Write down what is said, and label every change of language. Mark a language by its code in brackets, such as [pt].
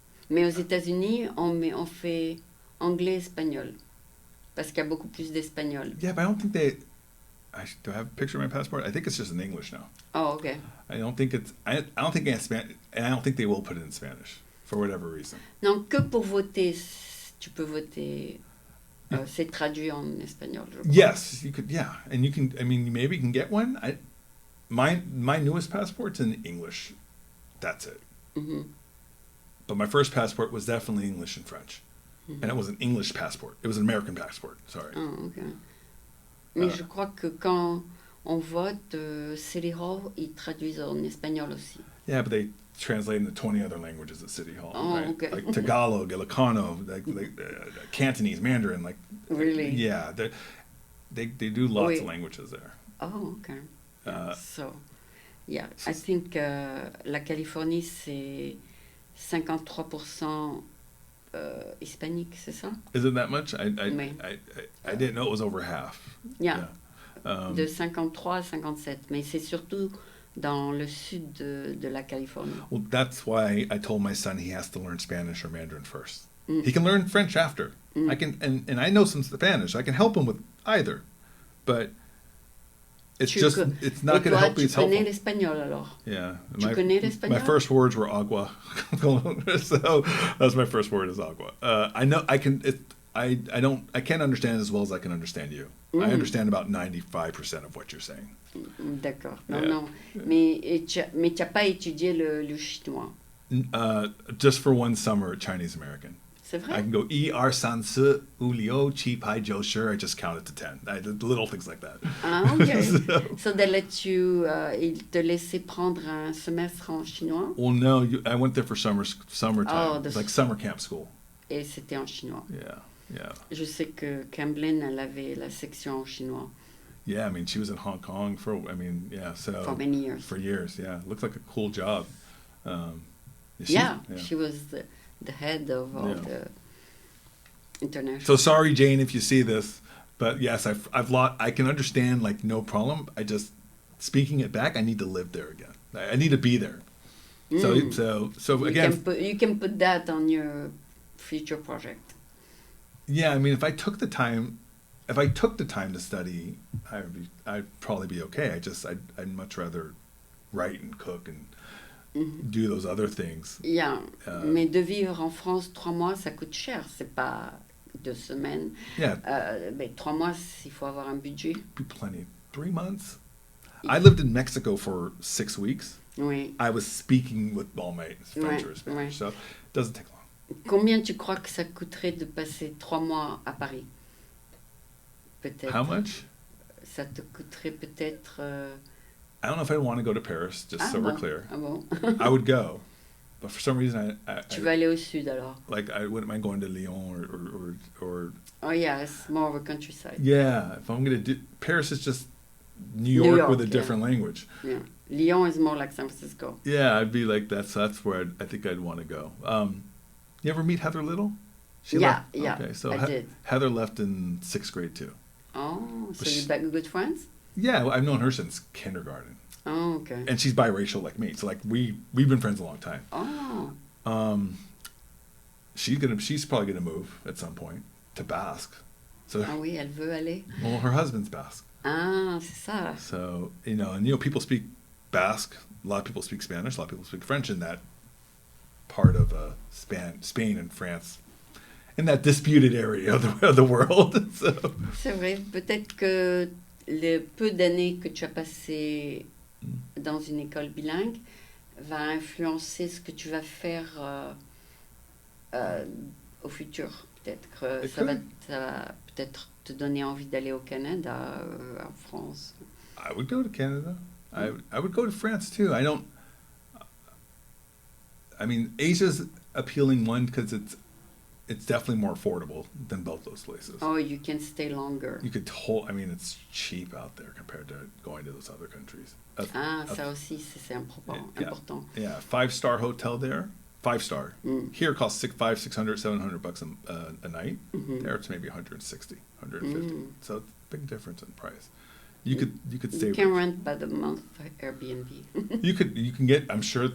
[fr] Mais aux États-Unis, on fait anglais-espagnol parce qu'il y a beaucoup plus d'espagnol. [en] Yeah, but I don't think they. Do I have a picture of my passport? I think it's just in English now. Oh, okay. I don't think it's. I don't think it's Spanish, and I don't think they will put it in Spanish for whatever reason. [fr] Non, que pour voter, tu peux voter. C'est traduit en espagnol, je crois. [en] Yes, you could. Yeah, and you can. I mean, maybe you can get one. My newest passport's in English. That's it. Mm-hmm. But my first passport was definitely English and French, and it was an English passport. It was an American passport. Sorry. Oh, okay. [fr] Mais je crois que quand on vote, City Hall, ils traduisent en espagnol aussi. [en] Yeah, but they translate into 20 other languages at City Hall. Oh, right? okay. Like Tagalog, Ilocano, like Cantonese, Mandarin. Like really? Yeah, they do lots of languages there. Oh, okay. So, yeah, I think [fr] la Californie c'est 53% hispanique, c'est ça? [en] Is it that much? I didn't know it was over half. Yeah. [fr] De 53 à 57, mais c'est surtout dans le sud de la Californie. [en] Well, that's why I told my son he has to learn Spanish or Mandarin first. He can learn French after. I can, and I know some Spanish. I can help him with either, but it's it's not going to help. [fr] Tu connais l'espagnol alors? [en] Yeah. [fr] Tu connais l'espagnol? [en] My first words were agua, so that's my first word is agua. I know I can. I can't understand it as well as I can understand you. I understand about 95% of what you're saying. [fr] D'accord. Non. Mais tu n'as pas étudié le chinois? [en] Just for one summer at Chinese American. [fr] C'est vrai? [en] I can go [zh] er san se u liu chi pai jiu shi. [en] I just counted to 10. I did little things like that. [fr] Ah, okay. [en] So they let you, [fr] ils te laissaient prendre un semestre en chinois? [en] Well, no. I went there for summertime. Oh, like summer camp school. [fr] Et c'était en chinois? [en] Yeah. [fr] Je sais que Camblin, elle avait la section en chinois. [en] Yeah, I mean, she was in Hong Kong for many years. For years, yeah. Looks like a cool job. She was the head of all the international. So sorry, Jane, if you see this, but yes, I can understand, like, no problem. I just, speaking it back, I need to live there again. I need to be there. So again, you can put that on your future project. Yeah, I mean, if I took the time to study, I'd probably be okay. I'd much rather write and cook and do those other things. [fr] Yeah, mais de vivre en France 3 mois, ça coûte cher. C'est pas 2 semaines. [en] Yeah, [fr] 3 mois, il faut avoir un budget. [en] be plenty. 3 months. I lived in Mexico for 6 weeks. [fr] Oui. [en] I was speaking with all my French or Spanish, so it doesn't take long. [fr] Combien tu crois que ça coûterait de passer 3 mois à Paris? Peut-être. [en] How much? [fr] Ça te coûterait peut-être... [en] I don't know if I want to go to Paris, just so we're clear. [fr] Ah bon? [en] I would go, but for some reason [fr] Tu vas aller au sud alors? [en] like I wouldn't mind going to Lyon or Oh yeah, it's more of a countryside. yeah. If I'm gonna do Paris, is just New York with a different language. Yeah. Lyon is more like San Francisco. Yeah, I'd be like that's where I think I'd want to go. You ever meet Heather Little? Yeah. Okay, so I did. Heather left in 6th grade too. Oh, so But you're back good friends? Yeah, I've known her since kindergarten, Oh, okay. and she's biracial like me. So like we've been friends a long time. Oh. She's probably gonna move at some point to Basque. So [fr] Ah oui, elle veut aller. [en] well, her husband's Basque. [fr] Ah, c'est ça. [en] So people speak Basque. A lot of people speak Spanish. A lot of people speak French in that part of Spain and France, in that disputed area of the world. So. [fr] C'est vrai. Peut-être que le peu d'années que tu as passé dans une école bilingue va influencer ce que tu vas faire au futur. Peut-être que ça va peut-être te donner envie d'aller au Canada, en France. [en] I would go to Canada. I would go to France too. I mean, Asia's appealing one because it's definitely more affordable than both those places. Oh, you can stay longer. You could it's cheap out there compared to going to those other countries. [fr] Ça aussi, c'est important. [en] Yeah, 5-star hotel there, 5-star. Here it costs $500, $600, $700 a night. Mm-hmm. There it's maybe 160, 150. So it's a big difference in price. You could stay. You can rent by the month Airbnb. you can get. I'm sure.